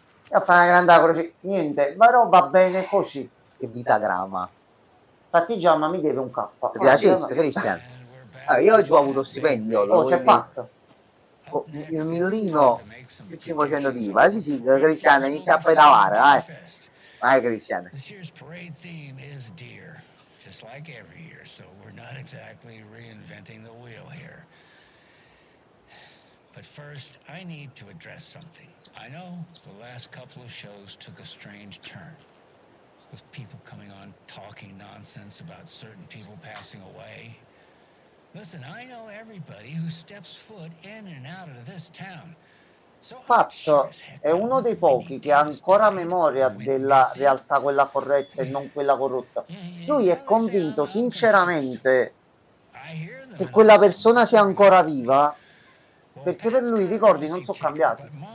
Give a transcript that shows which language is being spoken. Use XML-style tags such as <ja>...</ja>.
<it>Io fare una grande croce, niente, ma no, va bene così. Che vitagramma. Infatti Giamma mi deve un K. Ti piacesse, Cristian? Io oggi ho avuto stipendio. Oh, c'è Pat. Il millino più 500 di IVA. Sì, Cristian, inizia a pedalare, dai. Vai, Cristian.</it> <en>This year's parade theme is deer, just like every year, so we're not exactly reinventing the wheel here. But first, I need to address something. I know the last couple of shows took a strange turn, with people coming on talking nonsense about certain people passing away. Listen, I know everybody who steps foot in and out of this town.</en> <it>Pat è uno dei pochi che ha ancora memoria della realtà quella corretta e non quella corrotta. Lui è convinto sinceramente che quella persona sia ancora viva perché per lui i ricordi non sono cambiati.</it>